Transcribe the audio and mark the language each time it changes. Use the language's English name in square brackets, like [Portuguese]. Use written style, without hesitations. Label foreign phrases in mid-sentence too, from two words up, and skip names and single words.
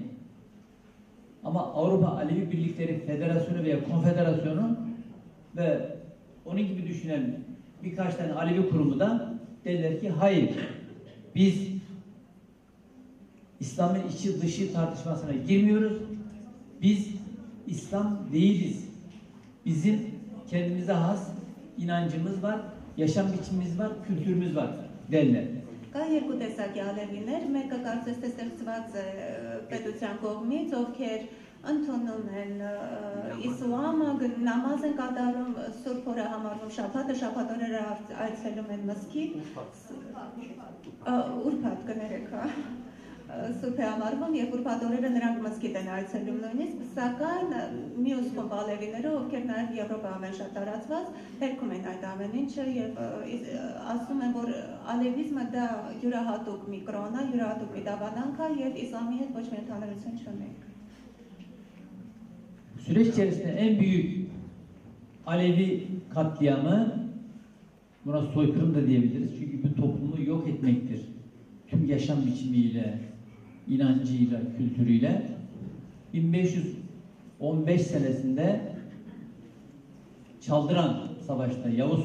[Turkish] Ama Avrupa Alevi Birlikleri Federasyonu veya Konfederasyonu ve onun gibi düşünen birkaç tane Alevi kurumu da derler ki hayır, biz İslam'ın içi dışı tartışmasına girmiyoruz. Biz İslam değiliz. Bizim kendimize has inancımız var, yaşam biçimimiz var, kültürümüz var derler. [Armenian] Կա երկու տեսակի ալևիներ, մեկը կարծես թե ստեղծված է պետության կողմից, ովքեր ընդունում են իսլամը, նամազ են կատարում, սուրբ օրը համարվում շաբաթը, շաբաթ օրերը այցելում են մզկիթ, ուրբաթ կներեք, սուրբ է համարվում եւ ուրբաթ օրերը նրանք մզկիթ են այցելում նույնիսկ, սակայն մյուս խումբ ալևիները, ովքեր նաեւ Եվրոպա ամեն շատ տարածված, հերքում են այդ ամեն ինչը եւ ասում են, որ ալևիզմը դա յուրահատուկ մի կրոն է, յուրահատուկ մի դավանանք է եւ իսլամի հետ ոչ մի ընդհանրություն չունի։ [Turkish] Süreç içerisinde en büyük Alevi katliamı, buna soykırım da diyebiliriz çünkü bu toplumu yok etmektir. Tüm yaşam biçimiyle, inancıyla, kültürüyle 1515 senesinde Çaldıran Savaşı'nda Yavuz